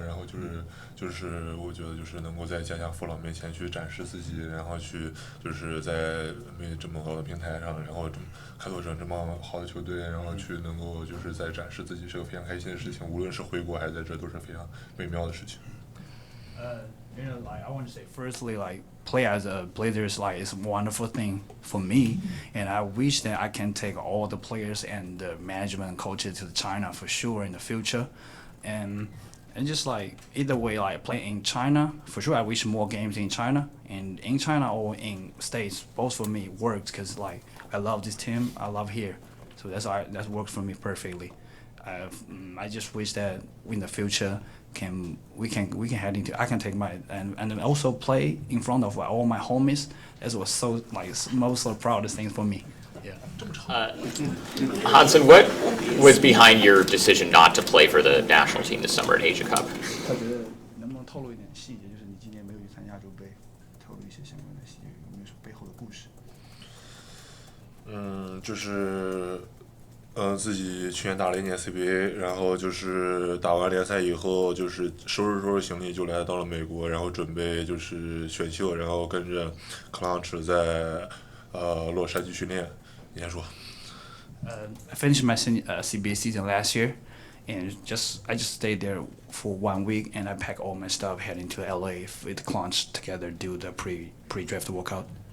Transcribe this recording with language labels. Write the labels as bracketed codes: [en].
[zh] 然后就是我觉得就是能够在家乡父老面前去展示自己，然后去就是在这么高的平台上，然后开拓者这么好的球队，然后去能够就是在展示自己，是个非常开心的事情。无论是回国还是在这，都是非常美妙的事情。 [en] I want to say, firstly, play as a Blazers, is a wonderful thing for me, and I wish that I can take all the players and the management and coaches to China for sure in the future, and just either way, play in China for sure. I wish more games in China, and in China or in States, both for me works because I love this team, I love here, so that works for me perfectly. I just wish that in the future we can head into. I can take my and also play in front of all my homies. That was so most of the proudest thing for me. Yeah. Hansen, what was behind your decision not to play for the national team this summer at Asia Cup? [zh] 他觉得能不能透露一点细节，就是你今年没有去参加亚洲杯，透露一些相关的细节，有没有背后的故事？就是自己去年打了1年 CBA， 然后就是打完联赛以后，就是收拾行李就来到了美国，然后准备就是选秀，然后跟着克朗驰在洛杉矶训练。你先说。 [en] I finished my CBA season last year, and I just stayed there for 1 week, and I packed all my stuff heading to LA with Clunch together do the pre-draft workout.